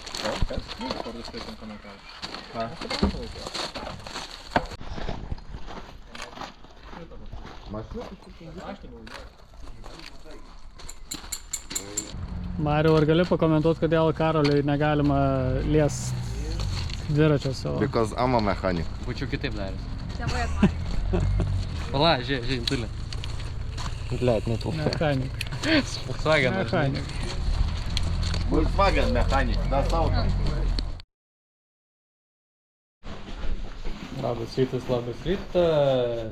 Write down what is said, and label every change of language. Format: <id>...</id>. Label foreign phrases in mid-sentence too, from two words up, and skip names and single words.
<lt>Mariau, ar gali pakomentuoti, kodėl Karoliui negalima liest dviračio savo?</lt> <en>Because I'm a mechanic.</en> <lt>Būčiau kitaip daręs. Pala, žiūrėk, Antulė. Blet, ne tu.</lt> <de>Mechanik. Volkswagen, Mechanik.</de> <en>Volkswagen mechanic,</en> <de>das auto.</de> <lt>Labas rytas.</lt>